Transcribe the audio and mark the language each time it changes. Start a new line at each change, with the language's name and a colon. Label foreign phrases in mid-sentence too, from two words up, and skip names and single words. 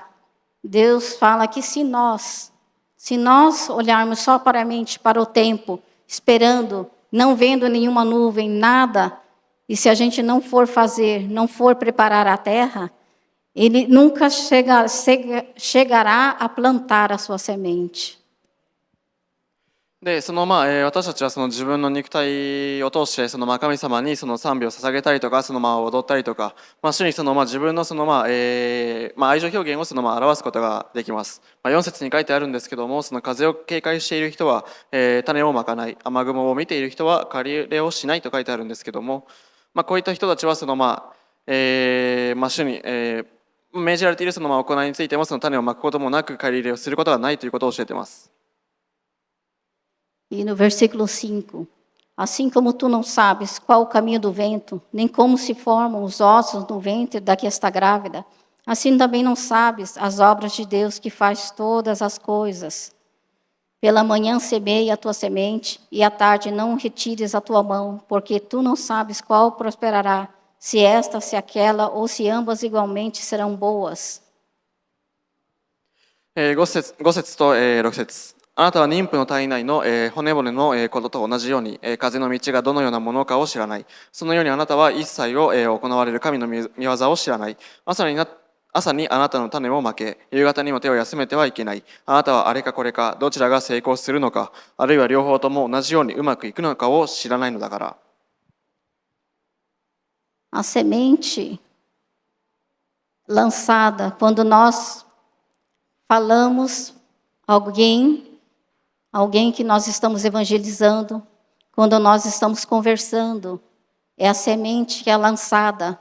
Portuguese: Deus fala que se nós olharmos só para a mente, para o tempo, esperando, não vendo nenhuma nuvem, nada, e se a gente não for fazer, não for preparar a terra, ele nunca chegará a plantar a sua semente.
Japanese: で、私たちはその自分の肉体を通してその神様にその賛美を捧げたりとか、踊ったりとか、主に自分の愛情表現を表すことができます。4節に書いてあるんですけども、その風を警戒している人は、種をまかない、雨雲を見ている人は借り入れをしないと書いてあるんですけども、こういった人たちは主に、命じられている行いについてもその種をまくこともなく借り入れをすることがないということを教えています。
Portuguese: E no versículo 5, assim como tu não sabes qual o caminho do vento, nem como se formam os ossos no ventre da que está grávida, assim também não sabes as obras de Deus que faz todas as coisas. Pela manhã semeia a tua semente, e à tarde não retires a tua mão, porque tu não sabes qual prosperará, se esta, se aquela, ou se ambas igualmente serão boas.
Japanese: 5 節と6節。あなたは妊婦の体内の骨々のことと同じように風の道がどのようなものかを知らない。そのようにあなたは一切を行われる神の御業を知らない。朝にあなたの種をまけ、夕方にも手を休めてはいけない。あなたはあれかこれか、どちらが成功するのか、あるいは両方とも同じようにうまくいくのかを知らないのだから。
Portuguese: A semente lançada, quando nós falamos alguém que nós estamos evangelizando, quando nós estamos conversando, é a semente que é lançada.